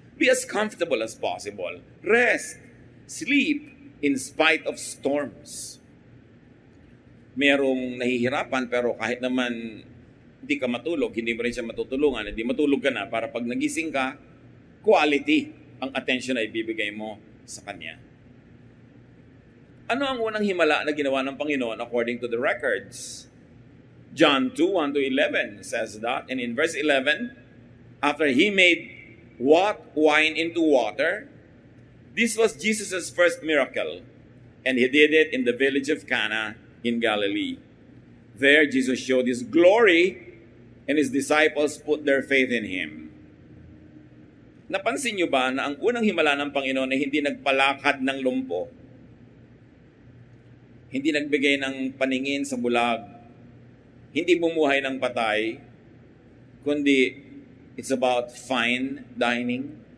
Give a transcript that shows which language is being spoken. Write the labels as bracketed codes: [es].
[en] Be as comfortable as possible. Rest. Sleep in spite of storms. [tl] Merong nahihirapan pero kahit naman hindi ka matulog, hindi mo rin siya matutulungan, hindi matulog ka na para pag nagising ka, quality ang attention na ibibigay mo sa Kanya. Ano ang unang himala na ginawa ng Panginoon [en] according to the records? John 2:1-11 says that, and in verse 11, after He made wine into water, this was Jesus' first miracle, and He did it in the village of Cana in Galilee. There, Jesus showed His glory, and His disciples put their faith in Him. [tl] Napansin niyo ba na ang unang himala ng Panginoon ay hindi nagpalakad ng lumpo, hindi nagbigay ng paningin sa bulag, hindi bumuhay ng patay, kundi [en] it's about fine dining.